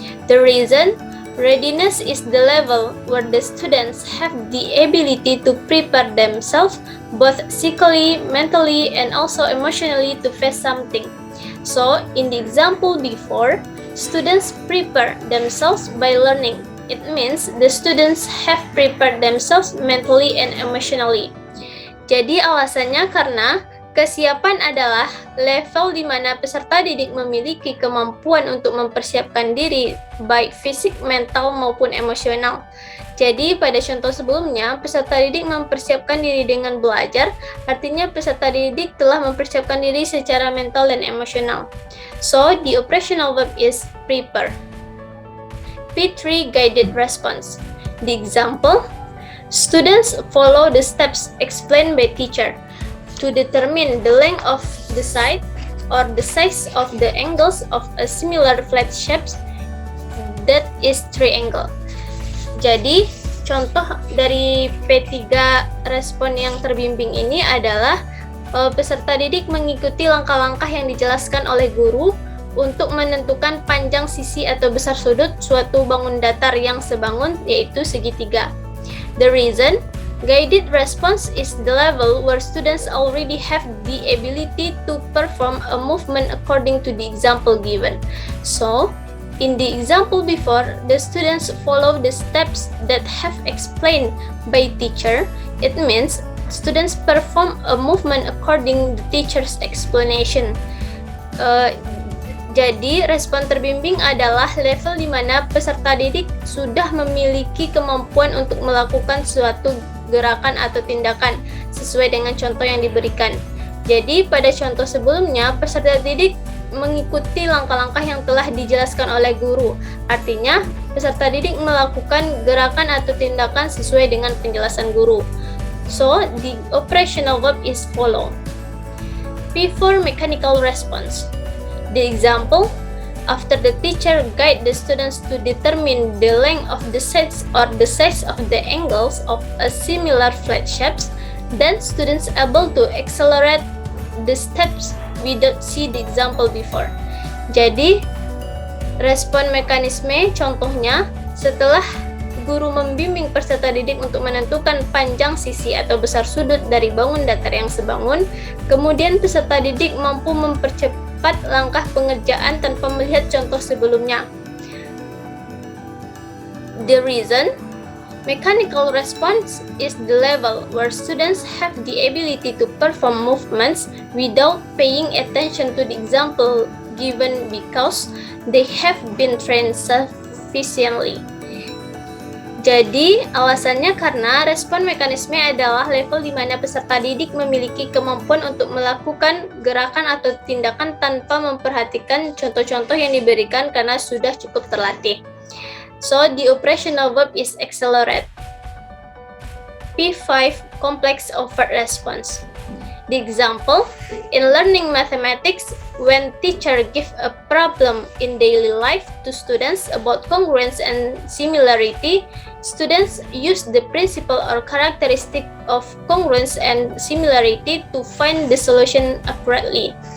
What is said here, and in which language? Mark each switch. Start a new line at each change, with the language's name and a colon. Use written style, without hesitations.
English: The reason: readiness is the level where the students have the ability to prepare themselves both physically, mentally, and also emotionally to face something. So, in the example before, students prepare themselves by learning. It means the students have prepared themselves mentally and emotionally.
Indonesian: Jadi alasannya karena kesiapan adalah level di mana peserta didik memiliki kemampuan untuk mempersiapkan diri baik fisik, mental, maupun emosional. Jadi pada contoh sebelumnya, peserta didik mempersiapkan diri dengan belajar, artinya peserta didik telah mempersiapkan diri secara mental dan emosional.
English: So, the operational verb is prepare. P3 guided response. The example: students follow the steps explained by teacher to determine the length of the side or the size of the angles of a similar flat shape that is triangle.
Indonesian: Jadi, contoh dari P3 respon yang terbimbing ini adalah peserta didik mengikuti langkah-langkah yang dijelaskan oleh guru untuk menentukan panjang sisi atau besar sudut suatu bangun datar yang sebangun, yaitu segitiga.
English: The reason: guided response is the level where students already have the ability to perform a movement according to the example given. So, in the example before, the students follow the steps that have explained by teacher. It means students perform a movement according the teacher's explanation.
Indonesian: Jadi, respon terbimbing adalah level di mana peserta didik sudah memiliki kemampuan untuk melakukan suatu gerakan atau tindakan sesuai dengan contoh yang diberikan. Jadi, pada contoh sebelumnya, peserta didik mengikuti langkah-langkah yang telah dijelaskan oleh guru. Artinya, peserta didik melakukan gerakan atau tindakan sesuai dengan penjelasan guru.
English: So, the operational verb is follow. P4 mechanical response. The example: after the teacher guide the students to determine the length of the sides or the size of the angles of a similar flat shapes, then students able to accelerate the steps without see the example before.
Indonesian: Jadi, respon mekanisme contohnya setelah guru membimbing peserta didik untuk menentukan panjang sisi atau besar sudut dari bangun datar yang sebangun, kemudian peserta didik mampu mempercepat langkah pengerjaan tanpa melihat contoh sebelumnya.
English: The reason, mechanical response is the level where students have the ability to perform movements without paying attention to the example given because they have been trained sufficiently.
Indonesian: Jadi, alasannya karena respon mekanisme adalah level di mana peserta didik memiliki kemampuan untuk melakukan gerakan atau tindakan tanpa memperhatikan contoh-contoh yang diberikan karena sudah cukup terlatih.
English: So, the operational verb is accelerate. P5, complex overt response. The example, in learning mathematics, when teacher give a problem in daily life to students about congruence and similarity, students use the principle or characteristic of congruence and similarity to find the solution accurately.